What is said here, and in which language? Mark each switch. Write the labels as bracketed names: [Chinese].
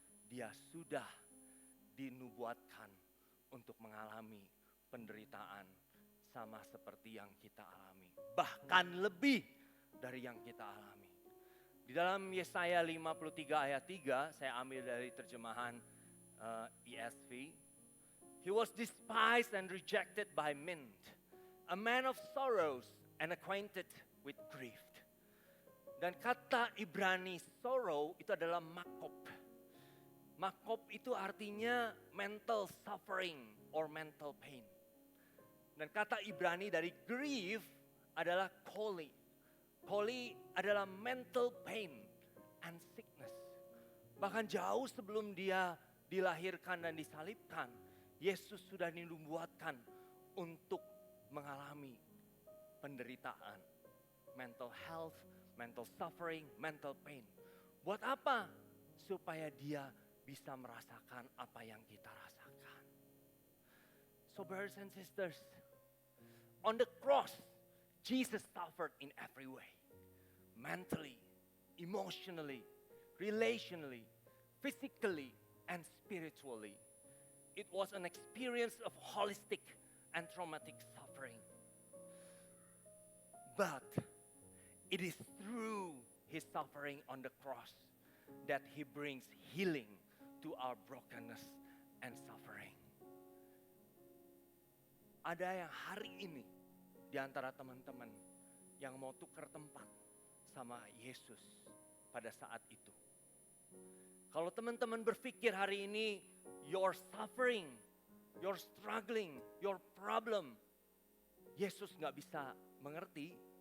[Indonesian] Dia sudah dinubuatkan untuk mengalami penderitaan sama seperti yang kita alami. Bahkan lebih dari yang kita alami. Di dalam Yesaya 53 ayat 3, saya ambil dari terjemahan ESV. [English] He was despised and rejected by men, a man of sorrows and acquainted with grief. [Indonesian] Dan kata Ibrani sorrow itu adalah makop. Makop itu artinya [English] mental suffering or mental pain. [Indonesian] Dan kata Ibrani dari grief adalah koli. [English] Koli [Indonesian] adalah [English] mental pain and sickness. [Indonesian] Bahkan jauh sebelum dia dilahirkan dan disalibkan, Yesus sudah dinubuatkan untuk mengalami penderitaan. [English] Mental health, mental suffering, mental pain. [Indonesian] Buat apa? Supaya dia bisa merasakan apa yang kita rasakan. [English] So brothers and sisters, on the cross, Jesus suffered in every way. Mentally, emotionally, relationally, physically, and spiritually. It was an experience of holistic and traumatic suffering. But it is through his suffering on the cross that he brings healing to our brokenness and suffering. [Indonesian] Ada yang hari ini di antara teman-teman yang mau tukar tempat sama Yesus pada saat itu. Kalau teman-teman berpikir hari ini [English] your suffering, your struggling, your problem, [Indonesian] Yesus gak bisa mengerti.